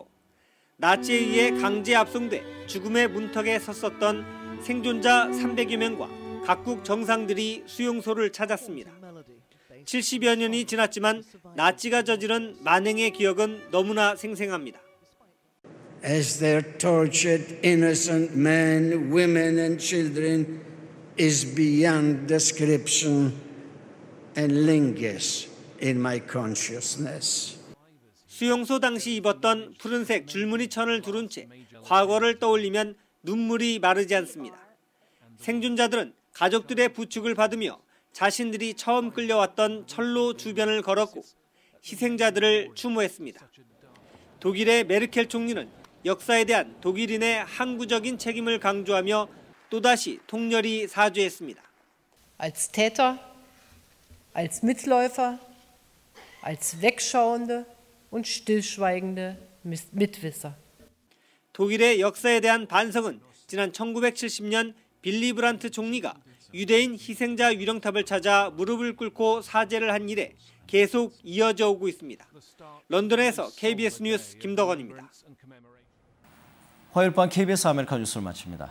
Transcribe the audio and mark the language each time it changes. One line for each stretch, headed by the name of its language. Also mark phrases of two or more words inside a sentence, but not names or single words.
Korean: 나치에 의해 강제 압송돼 죽음의 문턱에 섰었던 생존자 300여 명과 각국 정상들이 수용소를 찾았습니다. 70여 년이 지났지만 나치가 저지른 만행의 기억은 너무나 생생합니다.
English: as their tortured innocent men, women and children is beyond description and lingers in my consciousness.
Korean: 수용소 당시 입었던 푸른색 줄무늬 천을 두른 채 과거를 떠올리면 눈물이 마르지 않습니다. 생존자들은 가족들의 부축을 받으며 자신들이 처음 끌려왔던 철로 주변을 걸었고 희생자들을 추모했습니다. 독일의 메르켈 총리는 역사에 대한 독일인의 항구적인 책임을 강조하며 또다시 통렬히 사죄했습니다.
German: Als Täter, als Mitläufer, als Wegschauende und stillschweigende Mitwisser.
Korean: 독일의 역사에 대한 반성은 지난 1970년 빌리 브란트 총리가 유대인 희생자 유령탑을 찾아 무릎을 꿇고 사죄를 한 이래 계속 이어져 오고 있습니다. 런던에서 KBS 뉴스 김덕원입니다. 화요일 밤 KBS 아메리카 뉴스를 마칩니다.